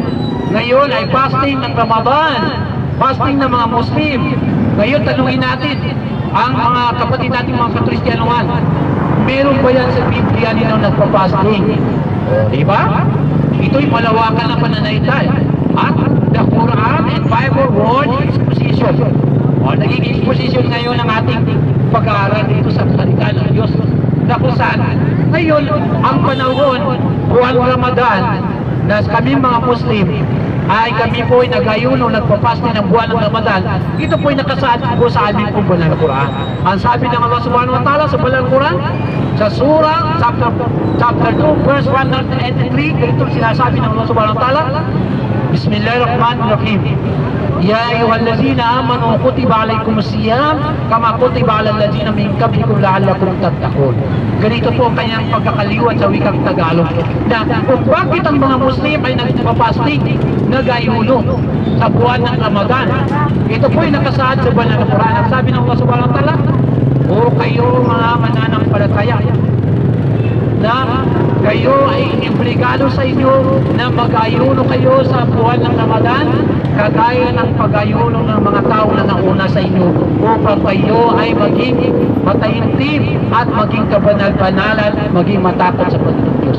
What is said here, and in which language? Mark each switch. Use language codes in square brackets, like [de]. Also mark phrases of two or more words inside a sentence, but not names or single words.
[tl] Ngayon ay fasting ng Ramadan. Fasting ng mga Muslim. Ngayon, tanungin natin, ang mga kapatid natin, mga Kakristyanuhan, meron ba yan sa Biblia nila nagpa-fasting? Diba? Ito'y malawakan na pananaytay. [en] The Quran and Bible word exposition. [tl] Naging exposition ngayon ng ating pag-aaral dito sa salita ng Diyos. Na kung saan, ngayon, ang panahon, buwan Ramadan, na kami mga Muslim, ay kami po ay nag-ayuno, nagpapaste ng buwan ng Ramadan. Ito po ay nakasaad po sa aming pong banal na Quran. Ang sabi ng Allah [ar] سبحانه وتعالى [tl] sa banal na Quran, sa surah, chapter 2, verse 183, ganito sinasabi ng Allah [ar] سبحانه وتعالى, [tl] Bismillahirrahmanirrahim. [ar] يا أيها الذين آمنوا كتب عليكم الصيام كما كتب على الذين من قبلكم لعلكم تتقون. [tl] Ganito po ang kanyang pagkakaliwat sa wikang Tagalog. Na kung bakit ang mga Muslim ay nagpapasting, nag-ayuno sa buwan ng Ramadan. Ito po ay nakasaad sa banal na Quran. Ang sabi ng Allah [ar] سبحانه وتعالى, [tl] kayo mga mananampalataya, na kayo ay inibligado sa inyo na mag-ayuno kayo sa buwan ng Ramadan, kagaya ng pag-ayuno ng mga tao na nauna sa inyo, upang kayo ay maging mataimtim at maging kabanal-banalan, maging matakot sa Panginoon Diyos.